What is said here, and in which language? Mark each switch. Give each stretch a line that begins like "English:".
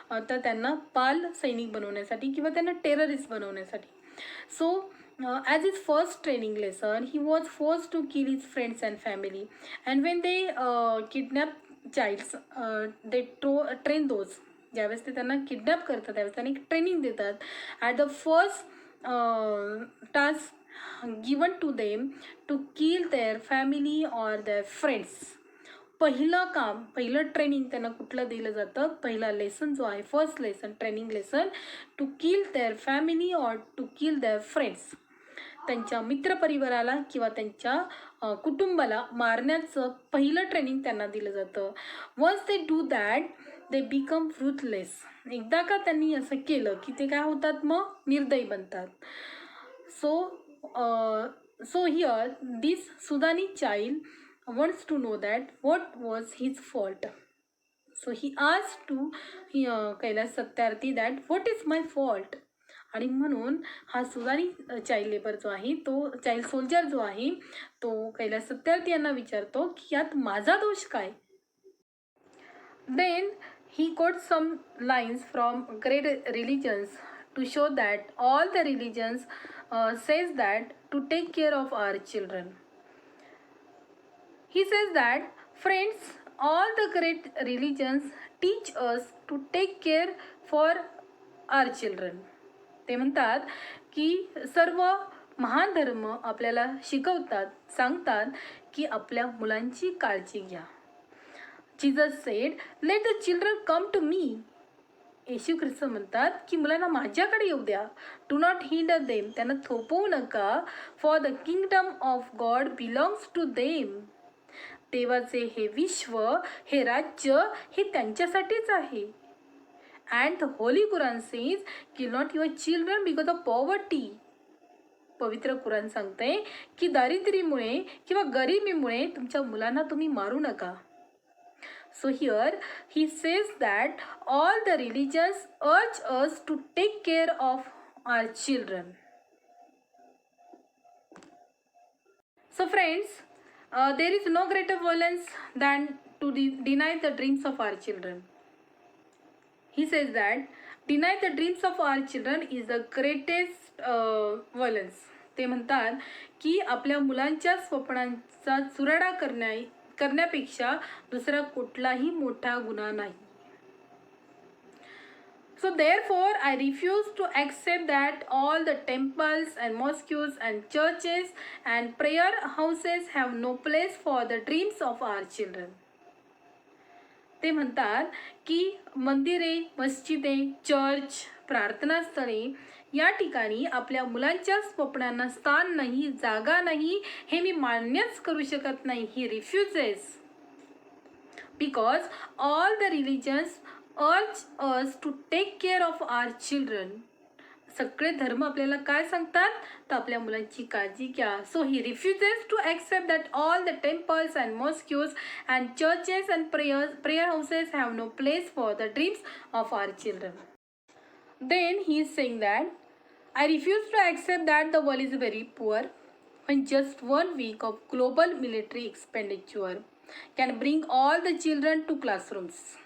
Marathi: तर त्यांना बाल सैनिक बनवण्यासाठी किंवा त्यांना टेररिस्ट बनवण्यासाठी.
English: So as his first training lesson, he was forced to kill his friends and family. And when they kidnap childs, they train those.
Marathi: ज्यावेळेस ते त्यांना किडनॅप करतात त्यावेळेस त्यांना एक ट्रेनिंग देतात.
English: At the first task given to them to kill their family or their friends.
Marathi: पहिलं training त्यांना कुठलं दिलं जातं? पहिला लेसन जो आहे,
English: First lesson, training lesson, to kill their family or to kill their friends.
Marathi: त्यांच्या मित्रपरिवाराला किंवा त्यांच्या कुटुंबाला मारण्याचं पहिलं ट्रेनिंग त्यांना दिलं जातं.
English: Once they do that they become ruthless.
Marathi: एकदा का त्यांनी असं केलं की ते काय होतात? मग निर्दयी बनतात.
English: So here this Sudani child wants to know that what was his fault. So he asked to Kailash Satyarthi that what is my fault.
Marathi: आणि म्हणून हा सुदानी चाइल्ड लेबर जो आहे, तो चाइल्ड सोल्जर जो आहे, तो कैलाश सत्यार्थी यांना विचारतो की यात माझा दोष काय.
English: Then he quotes some lines from great religions to show that all the religions says that to take care of our children. He says that, friends, all the great religions teach us to take care for our children.
Marathi: ते म्हणतात की सर्व महान धर्म आपल्याला शिकवतात, सांगतात की आपल्या मुलांची काळजी घ्या.
English: Jesus said, let the children come to me.
Marathi: येशू ख्रिस्त म्हणतात की मुलांना माझ्याकडे येऊ द्या.
English: Do not hinder them.
Marathi: त्यांना थोपवू नका.
English: For the kingdom of God belongs to them.
Marathi: देवाचे हे विश्व, हे राज्य, हे त्यांच्यासाठीच आहे.
English: And the Holy Quran says, kill not your children because of poverty.
Marathi: पवित्र कुराण सांगते की दारिद्र्यामुळे किंवा गरिबीमुळे तुमच्या मुलांना तुम्ही मारू नका.
English: So here he says that all the religions urge us to take care of our children. So friends, there is no greater violence than to deny the dreams of our children. He says that deny the dreams of our children is the greatest violence.
Marathi: ते म्हणतात की आपल्या मुलांच्या स्वप्नांचा चुराडा करण्यापेक्षा दुसरा कुठलाही मोठा गुन्हा नाही.
English: So therefore I refuse to accept that all the temples and mosques and churches and prayer houses have no place for the dreams of our children.
Marathi: ते म्हणतात की मंदिरे, मस्जिदे, चर्च, प्रार्थनास्थळे या ठिकाणी आपल्या मुलांच्या स्वप्नांना स्थान नाही, जागा नाही, हे मी मान्यच करू शकत नाही.
English: He refuses because all the religions urge us to take care of our children.
Marathi: सगळे धर्म आपल्याला काय सांगतात तर आपल्या मुलांची काळजी घ्या.
English: So he refuses to accept that all the temples and mosques and churches and prayer houses have no place for the dreams of our children. Then he is saying that I refuse to accept that the world is very poor when just 1 week of global military expenditure can bring all the children to classrooms.